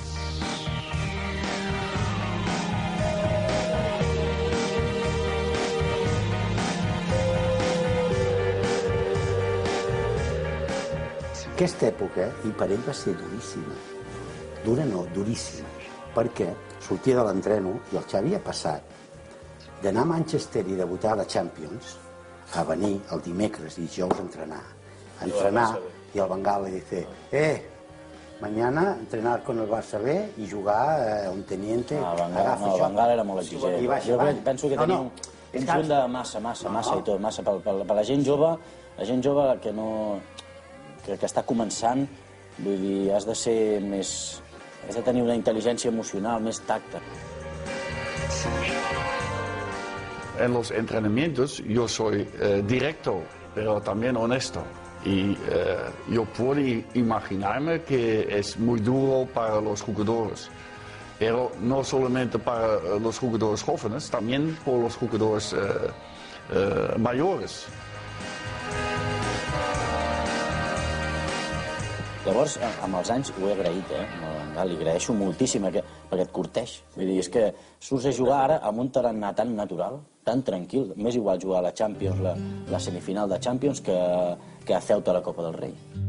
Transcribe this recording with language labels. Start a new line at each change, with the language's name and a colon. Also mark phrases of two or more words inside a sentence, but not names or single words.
Catalan: Aquesta època, i per ell va ser duríssima. Dura no, duríssima. Perquè sortia de l'entreno i el Xavi ha passat d'anar a Manchester i debutar a la Champions a venir el dimecres i dijous a entrenar. I el Bengal li
Spanish: dice, mañana entrenar con el Barça B
Catalan: i jugar un teniente. El Bengal era molt exigent. Jo penso que tenia un conjunt de massa i tot, massa per la gent jove que no... que està començant, vull dir, has de ser més... has de tenir una intel·ligència emocional, més tacte.
Spanish: En los entrenamientos yo soy directo, pero también honesto. Y yo puedo imaginarme que es muy duro para los jugadores. Pero no solamente para los jugadores jóvenes, también por los jugadores mayores.
Catalan: Llavors, amb els anys ho he agraït, li agraeixo moltíssim perquè et curteix. Vull dir, és que surts a jugar ara amb un tarannà tan natural, tan tranquil, m'és igual jugar a la Champions, la semifinal de Champions, que a Ceuta a la Copa del Rei.